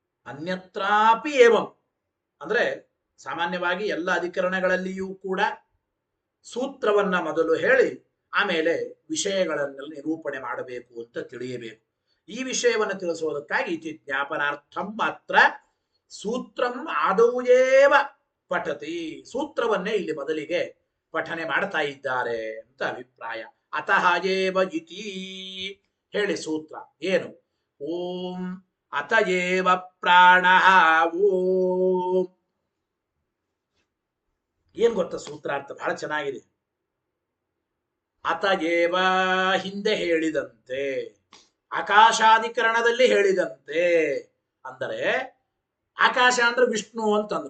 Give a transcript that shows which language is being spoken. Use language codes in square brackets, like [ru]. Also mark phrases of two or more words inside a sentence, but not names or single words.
[sa] ಅನ್ಯತ್ರಾಪಿ ಏವಂ [kn] ಅಂದ್ರೆ ಸಾಮಾನ್ಯವಾಗಿ ಎಲ್ಲ ಅಧಿಕರಣಗಳಲ್ಲಿಯೂ ಕೂಡ ಸೂತ್ರವನ್ನ ಮೊದಲು ಹೇಳಿ ಆಮೇಲೆ ವಿಷಯಗಳನ್ನೆಲ್ಲ ನಿರೂಪಣೆ ಮಾಡಬೇಕು ಅಂತ ತಿಳಿಯಬೇಕು. ಈ ವಿಷಯವನ್ನು ತಿಳಿಸುವುದಕ್ಕಾಗಿ [sa] ಇತಿ ಜ್ಞಾಪನಾರ್ಥಂ ಮಾತ್ರ ಸೂತ್ರಂ ಆದೌಯೇವ ಪಠತಿ, [kn] ಸೂತ್ರವನ್ನೇ ಇಲ್ಲಿ ಮೊದಲಿಗೆ ಪಠನೆ ಮಾಡ್ತಾ ಇದ್ದಾರೆ ಅಂತ ಅಭಿಪ್ರಾಯ. [sa] ಅತಃ ಏವ ಇತಿ [kn] ಹೇಳಿ ಸೂತ್ರ ಏನು? [sa] ಓಂ ಅತ ಏವ ಪ್ರಾಣಃ. [kn] ಓಂ ಏನ್ ಗೊತ್ತಾ ಸೂತ್ರಾರ್ಥ ಬಹಳ ಚೆನ್ನಾಗಿದೆ. [sa] ಅತ ಏವ [kn] ಹಿಂದೆ ಹೇಳಿದಂತೆ, ಆಕಾಶಾಧಿಕರಣದಲ್ಲಿ ಹೇಳಿದಂತೆ, ಅಂದರೆ ಆಕಾಶ ಅಂದ್ರೆ ವಿಷ್ಣು ಅಂತಂದ್ರು.